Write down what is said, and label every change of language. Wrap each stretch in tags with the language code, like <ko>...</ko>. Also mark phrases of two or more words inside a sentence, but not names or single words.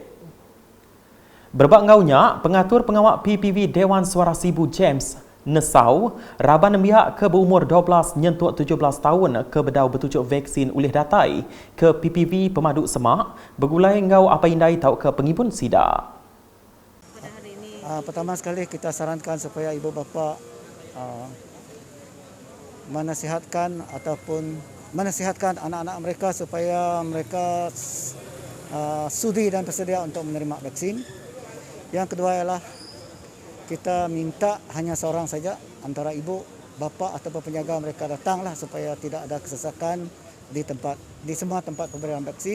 <iba>Berbak ngaunya, pengatur pengawal PPV Dewan Suara Sibu James Nesau, raban nembiak ke berumur 12 nyentuk 17 tahun ke bedau bertujuk vaksin oleh datai ke PPV Pemaduk Semak, bergulai ngau apa indai tahu ke pengibun sidak.</iba> <ms>Pertama sekali kita sarankan supaya ibu bapa menasihatkan anak-anak mereka supaya mereka sudi dan bersedia untuk menerima vaksin. Yang kedua ialah kita minta hanya seorang saja antara ibu, bapa atau penjaga mereka datanglah supaya tidak ada kesesakan di semua tempat pemberian vaksin.</ms>